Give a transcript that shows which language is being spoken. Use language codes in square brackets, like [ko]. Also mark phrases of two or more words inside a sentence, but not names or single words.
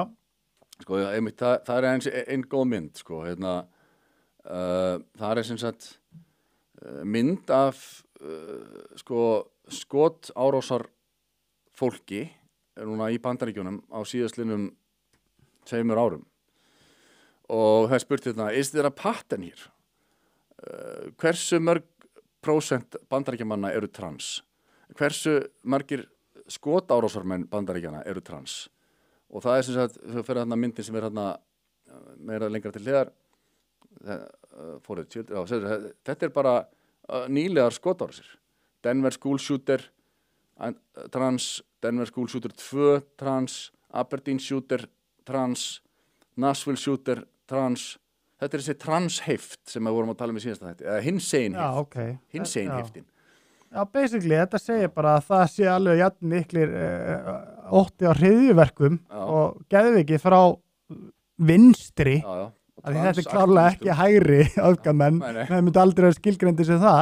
[is] Sko, einmitt, það er ein góð mynd, sko, það er sem sagt mynd af skotárásar fólki núna í Bandaríkjunum á síðastlinnum 2 árum og það er spurt [en] is there a pattern here? [is] Hversu mörg prósent Bandaríkjamanna eru trans? Hversu margir skotárásarmenn Bandaríkjanna eru trans? Og það er sem sagt, þú fyrir þarna myndin sem er þarna meira lengra til hliðar þetta er bara nýlegar skotárásir. Denver School Shooter trans, Denver School Shooter 2 trans, Aberdeen Shooter trans, Nashville Shooter trans. Þetta er þessi transheift sem við vorum að tala um í síðasta þætti, eða hinsegin heift. Hinsegin heiftin. Já, basically, þetta segir bara að það sé alveg jafn miklir ótti á hryðjuverkum og geðviki frá vinstri. Já. Þetta er klárlega ekki hægri öfgamenn, það myndi aldrei að skilgreindi sig það.